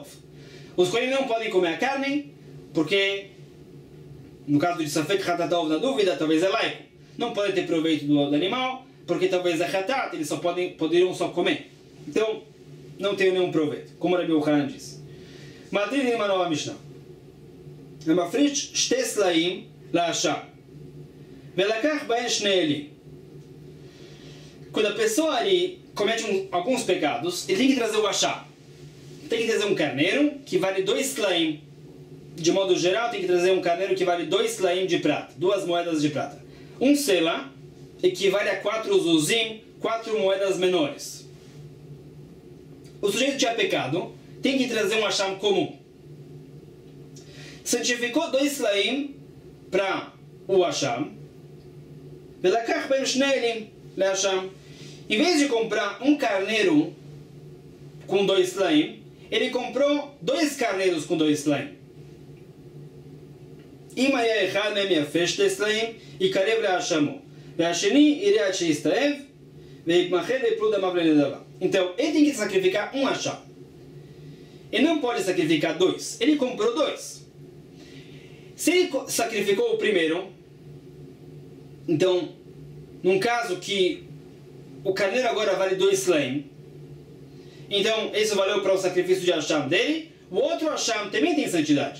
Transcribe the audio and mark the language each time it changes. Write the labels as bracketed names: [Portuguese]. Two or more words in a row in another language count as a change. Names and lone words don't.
[Portuguese] Os Kohanim não podem comer a carne, porque, no caso de [Hebrew] ספק חטאת [Portuguese] na dúvida, talvez é laico. Não podem ter proveito do animal, porque talvez é Hatat, eles poderiam só comer. Então, não tem nenhum proveito, como Rabi Yohanan diz. Matrin em uma nova Mishnah. [Hebrew] המפריש שתי סלעים לאשם. ולקח בהן שני אילים. [Portuguese] Quando a pessoa ali comete alguns pecados, ele tem que trazer o asham. Tem que trazer um carneiro que vale 2 slaim. De modo geral, tem que trazer um carneiro que vale 2 slaim de prata, 2 moedas de prata. Um sela equivale a 4 zuzim, 4 moedas menores. O sujeito tinha pecado, tem que trazer um asham comum. Santificou 2 slaim para o asham. [Hebrew] ולקח בהן שני אילים לאשם. [Portuguese] Em vez de comprar um carneiro com 2 slaim, ele comprou 2 carneiros com 2 slaim. [Hebrew] אם היה אחד מהם יפה 2 סלעים, יקרב להאשמו. והשני יראה עד שיסתאב, ויתמחה לפלו דמיו לנדבה. [Portuguese] Então, ele tem que sacrificar um asham. Ele não pode sacrificar 2. Ele comprou 2. Se ele sacrificou o primeiro, então, num caso que o carneiro agora vale 2 slaim, então, isso valeu para o sacrifício de asham dele, o outro asham também tem santidade.